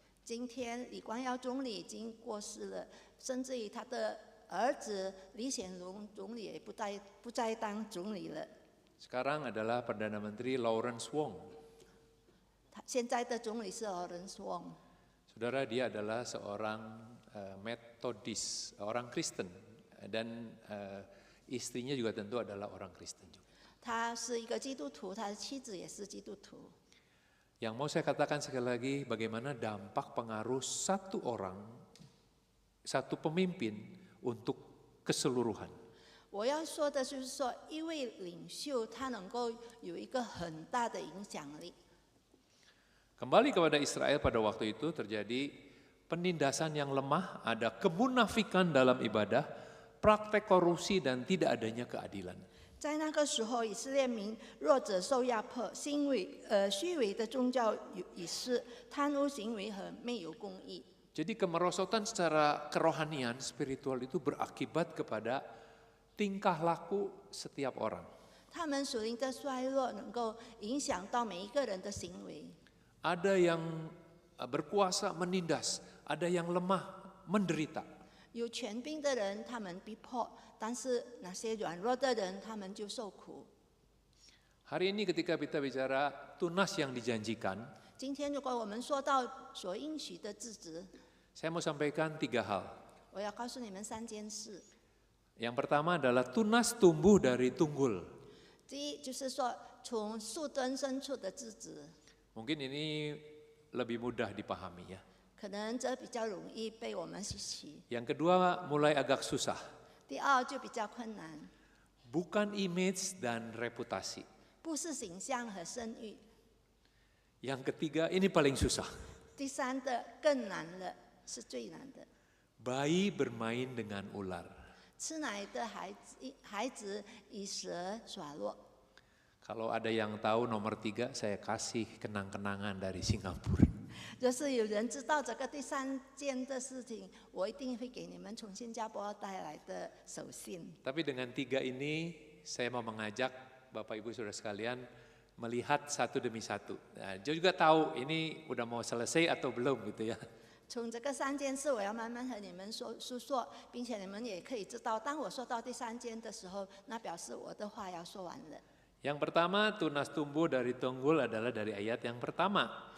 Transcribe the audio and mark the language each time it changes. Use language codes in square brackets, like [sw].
[zh] 今天李光耀总理已经过世了，甚至于他的儿子李显龙总理也不再当总理了。 [id] Sekarang adalah Perdana Menteri Lawrence Wong. [zh] 现在的总理是Lawrence Wong， [id] Saudara, dia adalah seorang Metodis, orang Kristen, dan istrinya juga tentu adalah orang Kristen juga. [zh] 他是一个基督徒，他的妻子也是基督徒。 [id] Yang mau saya katakan sekali lagi, bagaimana dampak pengaruh satu orang, satu pemimpin untuk keseluruhan. [zh] 我要说的就是说，一位领袖他能够有一个很大的影响力。 [id] Kembali kepada Israel pada waktu itu terjadi penindasan yang lemah, ada kemunafikan dalam ibadah, praktek korupsi dan tidak adanya keadilan. [zh] 在那个时候，以色列民弱者受压迫，虚伪的宗教仪式、贪污行为和没有公义。 [id] Jadi kemerosotan secara kerohanian, spiritual itu berakibat kepada tingkah laku setiap orang. [zh] 他们属灵的衰落能够影响到每一个人的行为。 [id] Ada yang berkuasa menindas, ada yang lemah menderita. [zh] 有权柄的人，他们逼迫；但是那些软弱的人，他们就受苦。 [id] Hari ini ketika kita bicara tunas yang dijanjikan, [zh] 今天如果我们说到所应许的日子， [id] saya mau sampaikan 3 hal. [zh] 我要告诉你们3件事。 [id] Yang pertama adalah tunas tumbuh dari tunggul. [zh] 第一就是说，从树墩生出的枝子。 [id] Mungkin ini lebih mudah dipahami ya. [zh] 可能这比较容易被我们稀奇。 [id] Yang kedua mulai agak susah, [zh] 第二就比较困难， [id] bukan image dan reputasi. [zh] 不是形象和声誉。 [id] Yang ketiga ini paling susah, [zh] 第三的更难了，是最难的。 [id] bayi bermain dengan ular. [zh] 吃奶的孩子以蛇耍落。 [id] Kalau ada yang tahu nomor 3, saya kasih kenang-kenangan dari Singapura. [zh] 就是有人知道这个第三件的事情，我一定会给你们从新加坡带来的手信。 [id] Tapi dengan 3 ini, saya mau mengajak Bapak Ibu Saudara sekalian melihat satu demi satu. Nah, dia juga tahu ini udah mau selesai atau belum gitu ya. [zh] 从这个三件事，我要慢慢和你们诉说，并且你们也可以知道，当我说到第三件的时候，那表示我的话要说完了。 [id] Yang pertama, tunas tumbuh dari tunggul adalah dari ayat yang pertama.